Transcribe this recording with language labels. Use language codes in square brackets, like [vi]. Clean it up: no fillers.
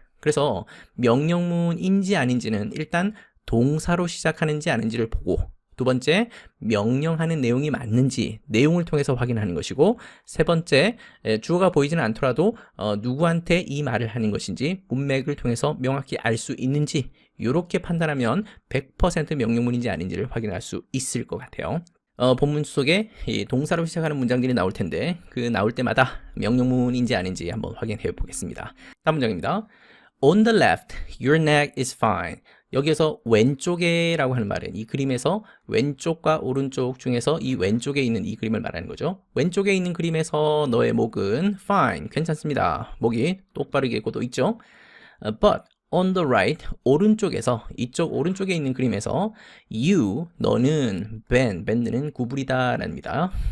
[ko] 그래서 명령문인지 아닌지는 일단 동사로 시작하는지 아닌지를 보고 두 번째, 명령하는 내용이 맞는지 내용을 통해서 확인하는 것이고 세 번째, 주어가 보이지는 않더라도 누구한테 이 말을 하는 것인지 문맥을 통해서 명확히 알 수 있는지 이렇게 판단하면 100% 명령문인지 아닌지를 확인할 수 있을 것 같아요. 본문 속에 이 동사로 시작하는 문장들이 나올 텐데 그 나올 때마다 명령문인지 아닌지 한번 확인해 보겠습니다. 다음 문장입니다. [en] On the left, your neck is fine. [ko] 여기에서 왼쪽에 라고 하는 말은 이 그림에서 왼쪽과 오른쪽 중에서 이 왼쪽에 있는 이 그림을 말하는 거죠. 왼쪽에 있는 그림에서 너의 목은 fine, 괜찮습니다. 목이 똑바르게 고도 있죠. [en] But on the right, [ko] 오른쪽에서 이쪽 오른쪽에 있는 그림에서 you, 너는 bend는 구부리다 랍니다.